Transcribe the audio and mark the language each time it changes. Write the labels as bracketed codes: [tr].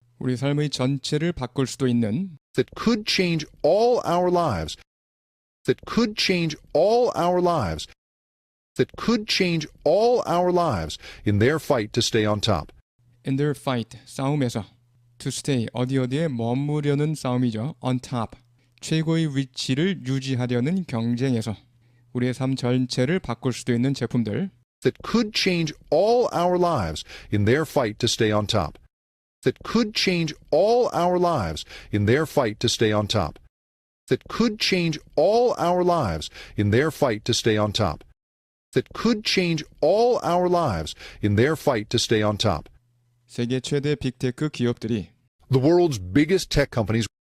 [ko] 우리 삶의 전체를 바꿀 수도 있는 [en] that could change all our lives that could change all our lives that could change all our lives in their fight to stay on top. in their fight [ko] 싸움에서 [en] to stay [ko] 어디에 머무려는 싸움이죠. [en] on top [ko] 최고의 위치를 유지하려는 경쟁에서 우리의 삶 전체를 바꿀 수도 있는 제품들 [en] that could change all our lives in their fight to stay on top. That could change all our lives in their fight to stay on top. That could change all our lives in their fight to stay on top. That could change all our lives in their fight to stay on top. [ko] 세계 최대 빅테크 기업들이 [en] The world's biggest tech companies